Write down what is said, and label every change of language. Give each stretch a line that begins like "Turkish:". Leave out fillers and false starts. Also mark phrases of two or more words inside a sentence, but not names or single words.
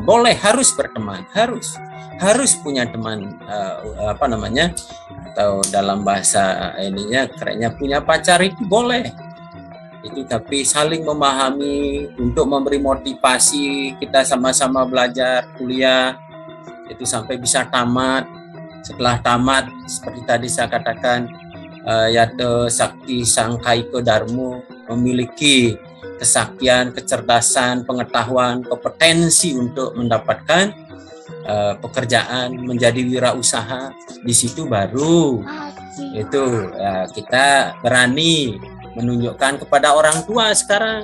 Indonesian: Boleh, harus berteman, harus punya teman, atau dalam bahasa ininya kerennya punya pacar itu boleh. Itu tapi saling memahami untuk memberi motivasi, kita sama-sama belajar kuliah itu sampai bisa tamat. Setelah tamat, seperti tadi saya katakan,
Sanskrit: yate sakti sangkaiko darmo,
Indonesian: memiliki kesaktian, kecerdasan, pengetahuan, kompetensi untuk mendapatkan pekerjaan, menjadi wirausaha. Di situ baru itu kita berani menunjukkan kepada orang tua sekarang.